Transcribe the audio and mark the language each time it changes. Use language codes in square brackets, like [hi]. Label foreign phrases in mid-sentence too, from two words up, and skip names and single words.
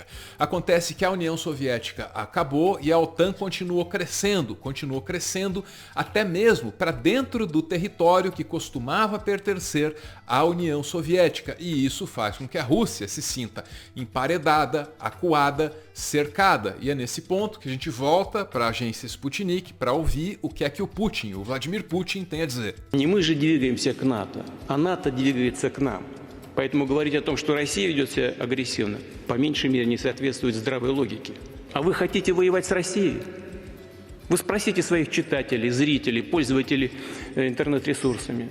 [pt] Acontece que a União Soviética acabou e a OTAN continuou crescendo até mesmo para dentro do território que costumava pertencer à União Soviética. E isso faz com que a Rússia se sinta emparedada, acuada, cercada. E é nesse ponto que a gente volta para a agência Sputnik para ouvir o que é que o Putin, o Vladimir Putin, tem a dizer. [ru] Не мы же двигаемся к НАТО, а НАТО двигается к нам. Поэтому говорить о том, что Россия ведет себя агрессивно, по меньшей мере не соответствует здравой логике. А вы хотите воевать с Россией? Вы спросите своих читателей, зрителей, пользователей интернет-ресурсами.